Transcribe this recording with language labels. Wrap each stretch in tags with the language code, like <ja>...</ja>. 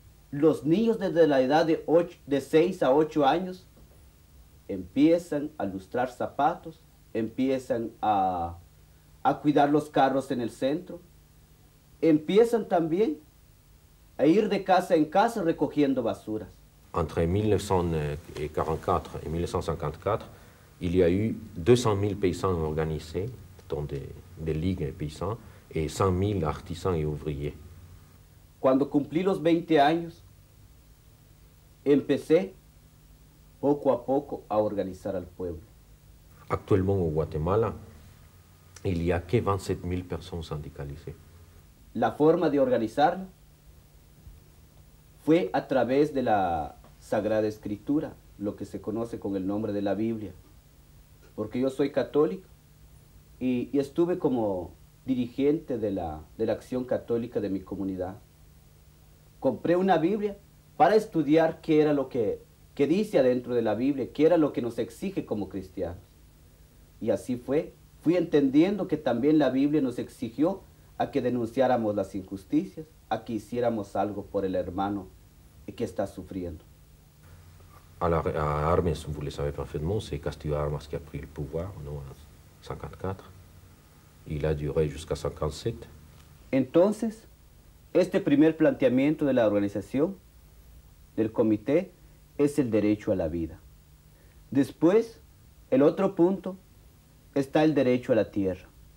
<es>Los niños desde la edad de 6 a 8 años empiezan a lustrar zapatos, empiezan a cuidar los carros en el centro, empiezan también a ir de casa en casa recogiendo basuras.</es> <fr>Entre 1944 et 1954, il y a eu 200 000 paysans organisés dans des ligues de paysans et 100 000 artisans et ouvriers.</fr> <es>Cuando cumplí los 20 años, empecé poco a poco a organizar al pueblo.</es> <fr>Actuellement au Guatemala, il n'y a que 27 000 personnes syndicalisées.</fr> <es>La forma de organizarlo fue a través de la Sagrada Escritura, lo que se conoce con el nombre de la Biblia. Porque yo soy católico y estuve como dirigente de la acción católica de mi comunidad. Compré una Biblia para estudiar qué era lo que dice adentro de la Biblia, qué era lo que nos exige como cristianos. Y así fue. Fui entendiendo que también la Biblia nos exigió a que denunciáramos las injusticias, a que hiciéramos algo por el hermano que está sufriendo.</es> <fr>À Armes, vous le savez parfaitement, c'est Castillo Armas qui a pris le pouvoir en 1954. Il a duré jusqu'à 1957.</fr> <es>Entonces, este primer planteamiento de la organización, del comité, es el derecho a la vida. Después, el otro punto, está el derecho a la tierra.</es>